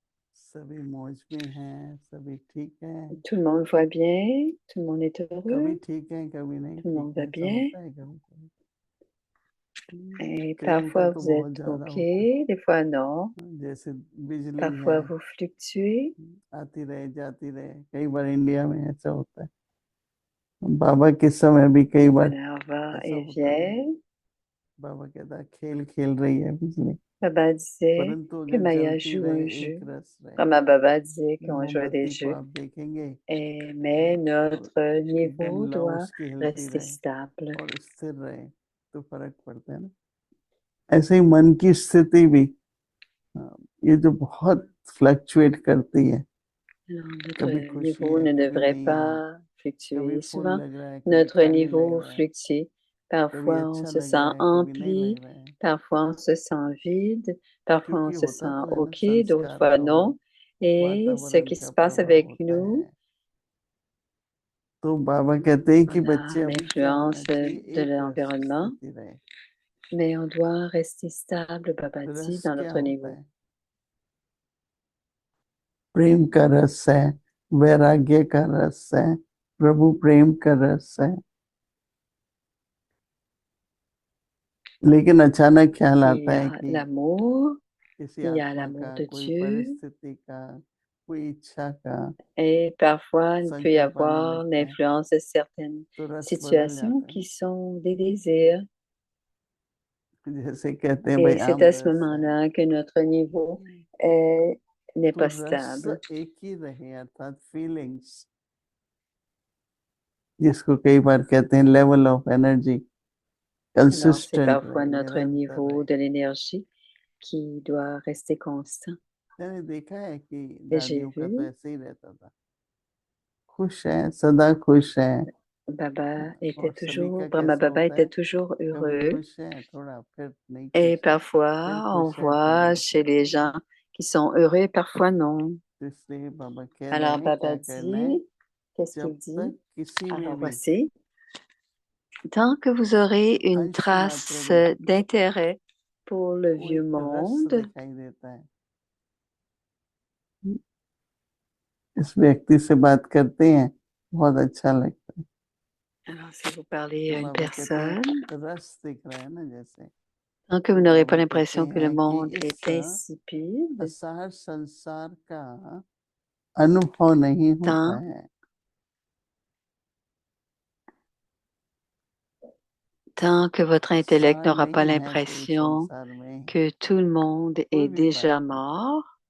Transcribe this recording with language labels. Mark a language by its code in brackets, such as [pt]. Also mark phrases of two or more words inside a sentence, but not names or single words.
[fr] Tout le monde va bien, tout le monde est heureux, tout le monde va bien. Et parfois vous êtes OK, des fois non. Parfois vous fluctuez. [hi] बाबा के समय भी कई बार [fr] va et vient. [hi] बाबा कहता खेल खेल रही है बिजली [fr] Baba disait que Maya joue un jeu. Rama Baba disait qu'on joue des jeux. Mais notre niveau doit rester stable. [hi] तो फर्क पड़ता है ना ऐसे ही मन की स्थिति भी ये जो बहुत फ्लक्चुएट करती है [fr] notre niveau ne devrait pas fluctuer souvent. Notre niveau fluctue. Parfois, on se sent empli, parfois, on se sent vide, parfois, on se sent OK, d'autres fois, non. Et ce qui se passe avec nous, l'influence de l'environnement, mais on doit rester stable, Baba dit, dans notre niveau. [hi] प्रेम का रस है वैराग्य का रस है प्रभु प्रेम का रस है लेकिन अचानक ख्याल आता है कि [fr] l'amour, [hi] किसी आत्मा का कोई परिस्थिति का कोई इच्छा का [fr] et parfois il peut y avoir l'influence de certaines situations qui sont des désirs. [hi] जैसे कहते हैं [fr] et c'est à ce moment-là que notre niveau n'est pas stable. [hi] एक ही रहे अर्थात फीलिंग्स जिसको कई बार कहते हैं [en] level of energy [fr] Alors, c'est parfois notre niveau de l'énergie qui doit rester constant. [hi] देखा है कि दादियों का तो ऐसे ही रहता था खुश है सदा खुश है [fr] Baba était toujours, Brahma Baba était toujours heureux. Et parfois, on voit chez les gens qui sont heureux et parfois non. Alors, Baba dit, qu'est-ce qu'il dit? Alors, voici. Tant que vous aurez une trace d'intérêt pour le vieux monde, [hi] इस व्यक्ति से बात करते हैं बहुत अच्छा लगता है [fr] alors si vous parlez à une personne, tant que vous n'aurez pas l'impression que le monde est insipide, tant que votre intellect n'aura pas l'impression que tout le monde est déjà mort,